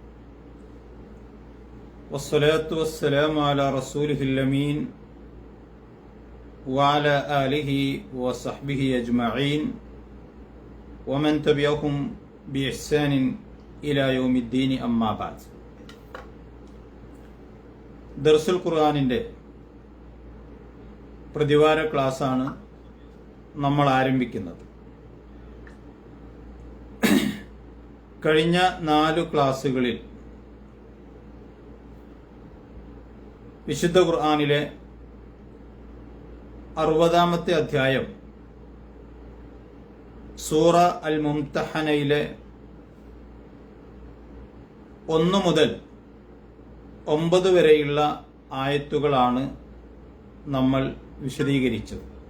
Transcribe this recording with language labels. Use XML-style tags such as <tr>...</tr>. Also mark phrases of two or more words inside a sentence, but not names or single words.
<ar>والصلاة والسلام على رسوله الأمين وعلى آله وصحبه أجمعين ومن تبعهم بإحسان إلى يوم الدين أما بعد.</ar> <ml>ദർസുൽ ഖുർആനിന്റെ പ്രതിവാര ക്ലാസ്സാണ് നമ്മൾ ആരംഭിക്കുന്നത്. കഴിഞ്ഞ 4 ക്ലാസ്സുകളിൽ വിശുദ്ധ ഖുർആനിലെ 60-ാമത്തെ അധ്യായം സൂറ അൽ മുംതഹനയിലെ 1 മുതൽ 9 വരെയുള്ള ആയത്തുകളാണ് നമ്മൾ വിശദീകരിച്ചത്.</ml>